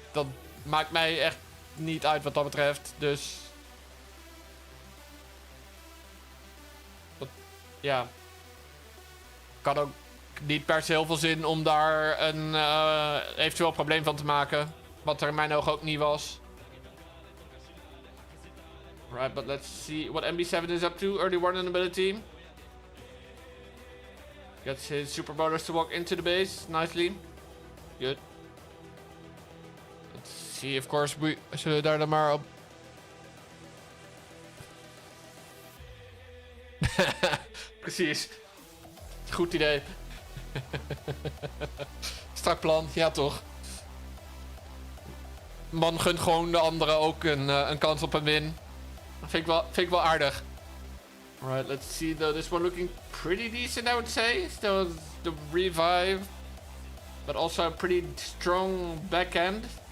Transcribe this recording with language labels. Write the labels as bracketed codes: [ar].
[nl] Dat maakt mij echt niet uit wat dat betreft. Dus ja, ik had ook niet per se heel veel zin om daar een eventueel probleem van te maken. Wat er in mijn ogen ook niet was. [en] Right, but let's see what MB7 is up to. Early warning ability. Gets his super bonus to walk into the base nicely. Good. Let's see, of course, [nl] we zullen daar dan maar op. Precies. Goed idee. Strak plan, ja toch. Man gunt gewoon de anderen ook een kans op een win. Vind ik wel aardig. [en] Alright, let's see though. This one looking pretty decent, I would say. Still the revive. But also a pretty strong backhand.